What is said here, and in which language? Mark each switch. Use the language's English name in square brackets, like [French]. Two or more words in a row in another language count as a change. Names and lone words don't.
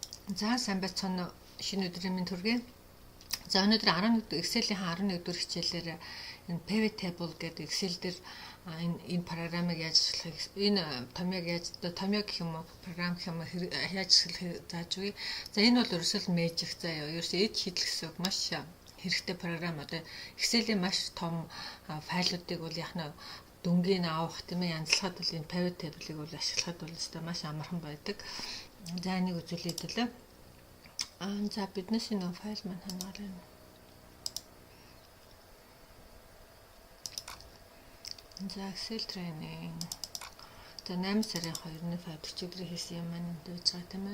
[Mongolian] За сайн байцгаана уу. Шинэ өдрийн минь төргий. За өнөөдөр 11 Excel-ийн 11 дугаар хичээлээр энэ [English] pivot table [Mongolian] гэдэг Excel дээр энэ програмыг яаж ашиглахыг энэ томьёог яаж томьёог гэх юм уу програм гэх юм уу яаж ашиглахыг зааж өгье. За энэ бол ерөөсөө magic заяа. Ерөөсөө эд хийх гэсэн маш хэрэгтэй програм. Одоо Excel-ийн маш том файлуудыг бол яг нь дүнгийн авах тийм ээ янзлахад бол энэ [English] pivot table- [Mongolian] ыг бол ашиглахад бол өстой маш амархан байдаг. За энийг үзүүлээд хэлээ. За биднес энэ файл маань ханаар юм. За Excel training. За 8 сарын 2-ны файл өчигдөр хийсэн юм маань энд байж байгаа тийм ээ.